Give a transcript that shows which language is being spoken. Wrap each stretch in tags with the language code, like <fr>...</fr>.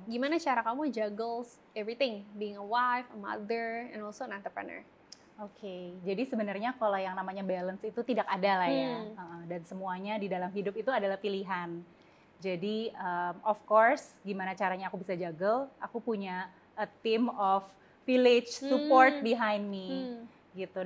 <id>Gimana cara kamu</id> <en>juggle everything, being a wife, a mother, and also an entrepreneur?</en> <id>Oke, jadi sebenarnya kalau yang namanya balance itu tidak ada lah ya, dan semuanya di dalam hidup itu adalah pilihan. Jadi</id> <en>of course,</en> <id>gimana caranya aku bisa juggle? Aku punya</id> <en>a team of village support behind me,</en> <id>gitu.</id>